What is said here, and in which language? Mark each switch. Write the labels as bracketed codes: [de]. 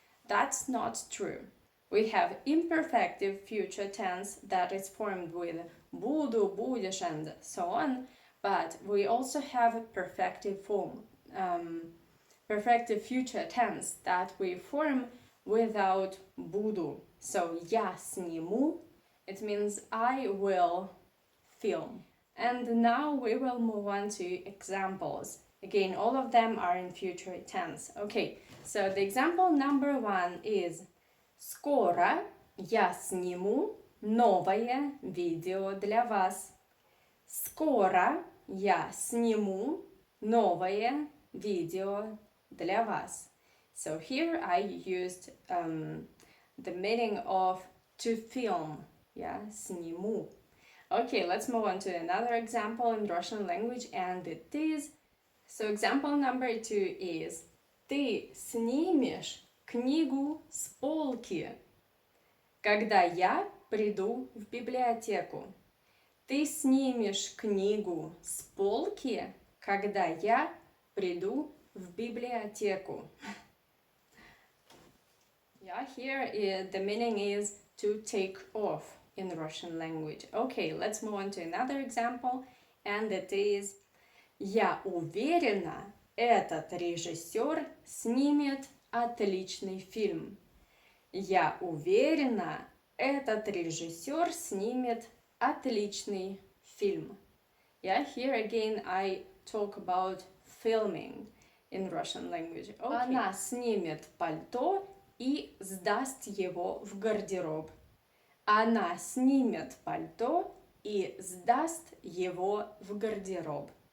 [en] That's not true. We have imperfective future tense that is formed with буду, будешь, and so on, but we also have a perfective form, perfective future tense that we form without буду. So [ru] я сниму, [en] it means I will film. And now we will move on to examples. Again, all of them are in future tense. Okay, so the example number 1 is [ru] скоро я сниму новое видео для вас. Скоро я сниму новое видео для вас. [en] So here I used the meaning of to film, yeah, сниму. Okay, let's move on to another example in Russian language, and it is, so example number 2 is [ru] ты снимешь книгу с полки, когда я приду в библиотеку. Ты снимешь книгу с полки, когда я приду в библиотеку. [en] Yeah, here the meaning is to take off in Russian language. Okay, let's move on to another example, and it is [ru] я уверена, этот режиссер снимет отличный фильм. Я уверена, этот режиссер снимет отличный фильм. [en] Yeah, here again I talk about filming in Russian language. Okay. [ru] Она снимет пальто и сдаст его в гардероб. Она снимет пальто и сдаст его в гардероб.